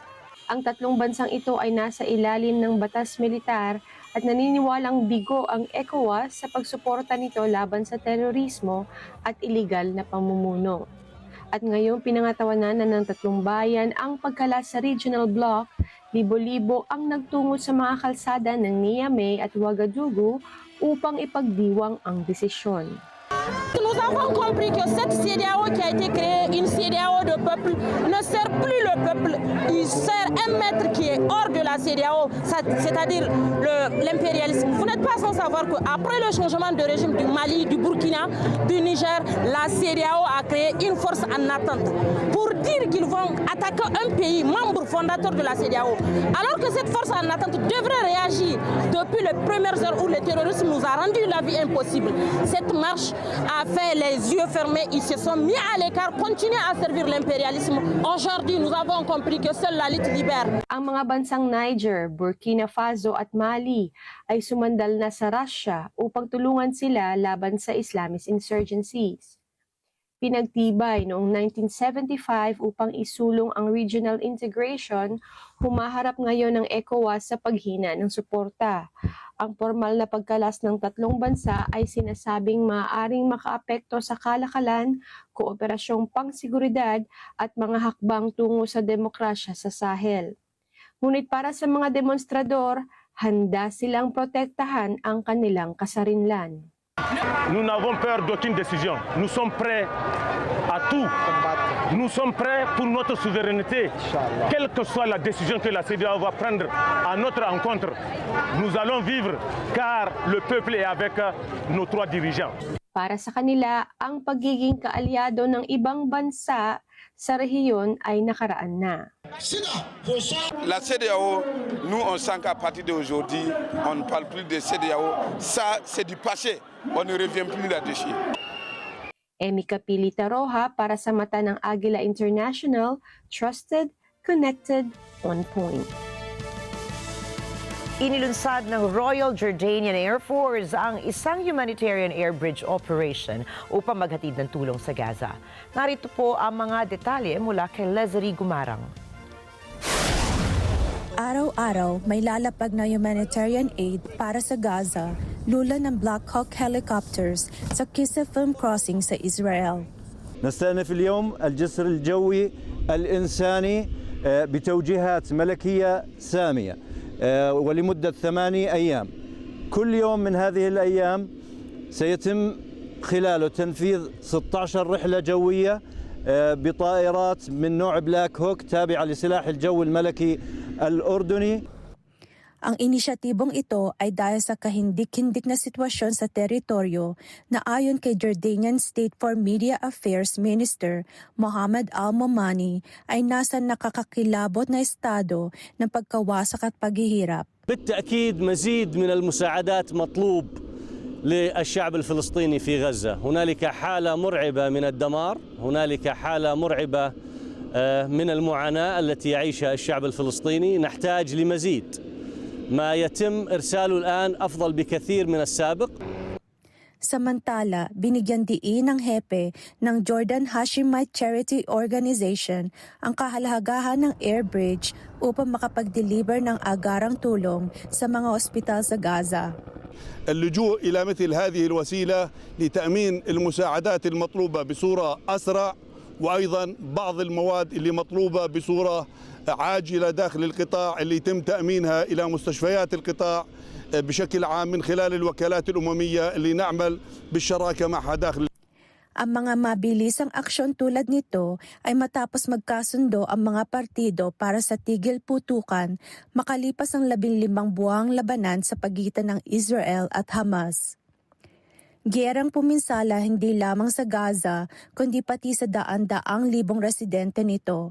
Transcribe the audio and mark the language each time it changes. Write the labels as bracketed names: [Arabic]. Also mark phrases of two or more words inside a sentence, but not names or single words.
[Filipino] Ang tatlong bansang ito ay nasa ilalim ng batas militar at naniniwalang bigo ang ECOWAS sa pagsuporta nito laban sa terorismo at iligal na pamumuno. At ngayong pinangatawanan na ng tatlong bayan ang pagkalas sa [English] regional bloc, [Filipino] libo-libo ang nagtungo sa mga kalsada ng Niamey at Ouagadougou upang ipagdiwang ang desisyon. [French] Nous nous avons compris que cette CEDEAO qui a été créée, une CEDEAO de peuple, ne sert plus le peuple. Il sert un maître qui est hors de la CEDEAO, c'est-à-dire l'impérialisme. Vous n'êtes pas sans savoir qu'après le changement de régime du Mali, du Burkina, du Niger, la CEDEAO a créé une force en attente pour dire qu'ils vont attaquer un pays membre fondateur de la CEDEAO. Alors que cette force en attente devrait réagir depuis les premières heures où le terrorisme nous a rendu la vie impossible. Cette marche a fait les yeux fermés, ils se sont mis à l'écart, continuent à servir l'impérialisme. Aujourd'hui, nous avons compris que seule la lutte libère. [Filipino] Ang mga bansang Niger, Burkina Faso at Mali ay sumandal na sa Russia upang tulungan sila laban sa [English] Islamist insurgencies. [Filipino] Pinagtibay noong 1975 upang isulong ang [English] regional integration, [Filipino] humaharap ngayon ng ECOWAS sa paghina ng suporta. Ang formal na pagkalas ng tatlong bansa ay sinasabing maaaring makaapekto sa kalakalan, kooperasyong pangsiguridad at mga hakbang tungo sa demokrasya sa Sahel. Ngunit para sa mga demonstrador, handa silang protektahan ang kanilang kasarinlan. [French] Nous n'avons peur d'aucune décision. Nous sommes prêts à tout. Nous sommes prêts pour notre souveraineté. Quelle que soit la décision que la CEDEAO va prendre à notre encontre, nous allons vivre car le peuple est avec nos trois dirigeants. [Filipino] Para sa kanila, ang pagiging kaalyado ng ibang bansa sa rehiyon ay nakaraan na. [French] La CEDEAO, nous on sent qu'à partir d'aujourd'hui, on ne parle plus de CEDEAO. Ça, c'est du passé. On ne revient plus là-dessus. [Filipino] Emika Pilita Roja para sa mata ng Agila International, [English] trusted, connected, on point. [Filipino] Inilunsad ng Royal Jordanian Air Force ang isang [English] humanitarian air bridge operation [Filipino] upang maghatid ng tulong sa Gaza. Narito po ang mga detalye mula kay Leslie Gumarang. Araw-araw may lalapag na [English] humanitarian aid [Filipino] para sa Gaza, lula ng Black Hawk helicopters sa Kisa Film Crossing sa Israel. [Arabic] نستأنف اليوم الجسر الجوي الإنساني بتوجيهات ملكية سامية ولمدة 8 أيام. كل يوم من هذه الأيام سيتم خلاله تنفيذ 16 رحلة جوية بطائرات من نوع بلاك هوك تابعة لسلاح الجو الملكي الأردني. [Filipino] Ang inisyatibong ito ay dahil sa kahindik-hindik na sitwasyon sa teritoryo na ayon kay [English] Jordanian State for Media Affairs Minister [Filipino] Mohammed Al-Momani ay nasa nakakakilabot na estado ng pagkawasak at paghihirap. [Arabic] بالتأكيد مزيد من المساعدات مطلوب للشعب الفلسطيني في غزة. هنالك حالة مرعبة من الدمار، هنالك حالة مرعبة من المعاناة التي يعيشها الشعب الفلسطيني. نحتاج لمزيد. ما يتم إرساله الآن أفضل بكثير من السابق. [Filipino] Samantala, binigyan diin ng hepe ng Jordan Hashemite Charity Organization ang kahalagahan ng [English] air bridge [Filipino] upang makapag-deliver ng agarang tulong sa mga ospital sa Gaza. [Arabic] اللجوء إلى مثل هذه الوسيلة لتأمين المساعدات المطلوبة بصورة أسرع وأيضا بعض المواد اللي مطلوبة بصورة عاجلة داخل القطاع اللي يتم تأمينها إلى مستشفيات القطاع بشكل عام من خلال الوكالات الأممية اللي نعمل بالشراكة معها داخل. [Filipino] Ang mga mabilisang aksyon tulad nito ay matapos magkasundo ang mga partido para sa tigil putukan makalipas ang 15 buwang labanan sa pagitan ng Israel at Hamas. Giyerang puminsala hindi lamang sa Gaza kundi pati sa daan-daang libong residente nito.